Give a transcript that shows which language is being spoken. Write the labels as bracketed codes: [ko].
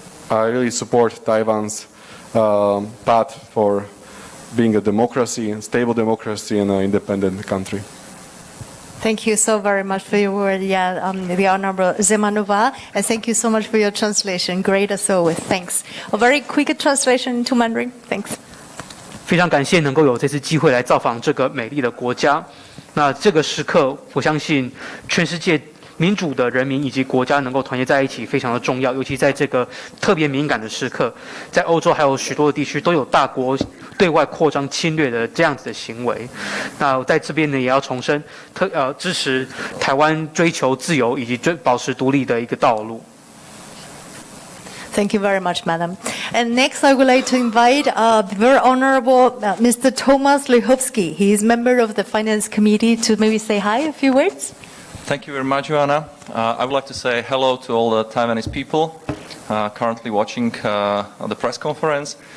[en] I really support Taiwan's path for being a democracy, a stable democracy and an independent country. Thank you so very much for your word, the Honorable Zemanová, and thank you so much for your translation. Great as always. Thanks. A very quick translation into Mandarin. Thanks. [zh] 非常感谢能够有这次机会来造访这个美丽的国家。那这个时刻，我相信全世界民主的人民以及国家能够团结在一起非常的重要，尤其在这个特别敏感的时刻，在欧洲还有许多的地区都有大国对外扩张侵略的这样子的行为。那在这边呢，也要重申支持台湾追求自由以及保持独立的一个道路。 [en] Thank you very much, Madam. And next, I would like to invite the very Honorable Mr. Tomáš Lehotský. He is member of the Finance Committee to maybe say hi, a few words. Thank you very much, Joanna. I would like to say hello to all the Taiwanese people currently watching the press conference.